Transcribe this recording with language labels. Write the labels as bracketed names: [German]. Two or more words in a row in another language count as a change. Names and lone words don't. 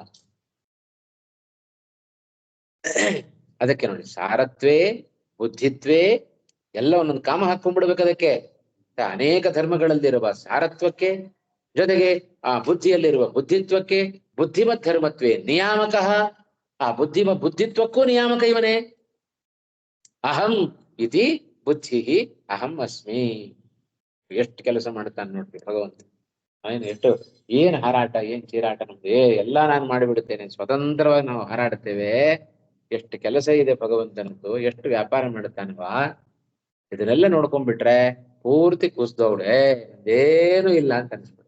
[Kannada] ಅದಕ್ಕೆ ನೋಡಿ, [Sanskrit] ಸಾರತ್ವೇ ಬುದ್ಧಿತ್ವೇ [Kannada] ಎಲ್ಲ ಒಂದೊಂದು ಕಾಮ ಹಾಕೊಂಡ್ಬಿಡ್ಬೇಕು ಅದಕ್ಕೆ. ಅನೇಕ ಧರ್ಮಗಳಲ್ಲಿರುವ ಸಾರತ್ವಕ್ಕೆ, ಜೊತೆಗೆ ಆ ಬುದ್ಧಿಯಲ್ಲಿರುವ ಬುದ್ಧಿತ್ವಕ್ಕೆ, [Sanskrit] ಬುದ್ಧಿಮತ್ ಧರ್ಮತ್ವೇ ನಿಯಾಮಕ. [Kannada] ಆ ಬುದ್ಧಿತ್ವಕ್ಕೂ ನಿಯಾಮಕ ಇವನೇ. [Sanskrit] ಅಹಂ ಇತಿ ಬುದ್ಧಿ ಅಹಂ ಅಸ್ಮಿ. [Kannada] ಎಷ್ಟು ಕೆಲಸ ಮಾಡ್ತಾನೆ ನೋಡ್ರಿ ಭಗವಂತ. ಎಷ್ಟು ಏನ್ ಹಾರಾಟ, ಏನ್ ಚೀರಾಟ ನಮ್ದು! ಎಲ್ಲ ನಾನು ಮಾಡಿಬಿಡುತ್ತೇನೆ, ಸ್ವತಂತ್ರವಾಗಿ ನಾವು ಹಾರಾಡ್ತೇವೆ. ಎಷ್ಟು ಕೆಲಸ ಇದೆ ಭಗವಂತನದ್ದು, ಎಷ್ಟು ವ್ಯಾಪಾರ ಮಾಡುತ್ತಾನವಾ. ಇದನ್ನೆಲ್ಲ ನೋಡ್ಕೊಂಡ್ಬಿಟ್ರೆ ಪೂರ್ತಿ ಕುಸ್ದೌಡೆ, ಅದೇನು ಇಲ್ಲ ಅಂತ ಅನ್ಸ್ಬಿಡು.